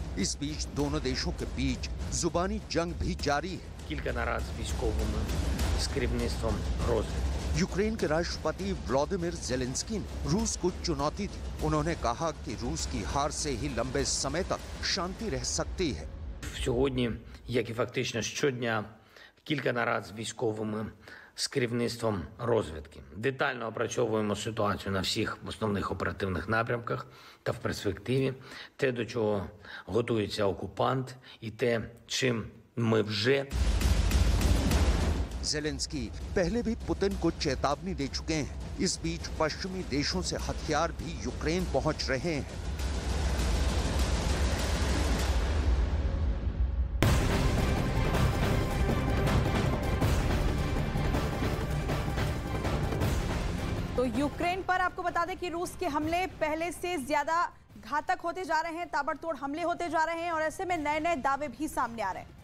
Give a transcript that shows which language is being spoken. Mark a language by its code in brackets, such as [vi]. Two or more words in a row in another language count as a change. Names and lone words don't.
[hi] इस बीच दोनों देशों के बीच जुबानी जंग भी जारी है। यूक्रेन के राष्ट्रपति व्लादिमीर ज़ेलेंस्की ने रूस को चुनौती दी। उन्होंने कहा कि रूस की हार से ही लंबे समय तक शांति रह सकती है। [uk] Сьогодні, як і фактично щодня, кілька нарад з військовими, з керівництвом розвідки. Детально опрацьовуємо ситуацію на всіх основних оперативних напрямках та в перспективі, те, до чого готується окупант, і те, чим ми вже... [hi] ज़ेलेंस्की पहले भी पुतिन को चेतावनी दे चुके हैं। इस बीच पश्चिमी देशों से हथियार भी यूक्रेन पहुंच रहे हैं। तो यूक्रेन पर आपको बता दें कि रूस के हमले पहले से ज्यादा घातक होते जा रहे हैं, ताबड़तोड़ हमले होते जा रहे हैं और ऐसे में नए नए दावे भी सामने आ रहे हैं।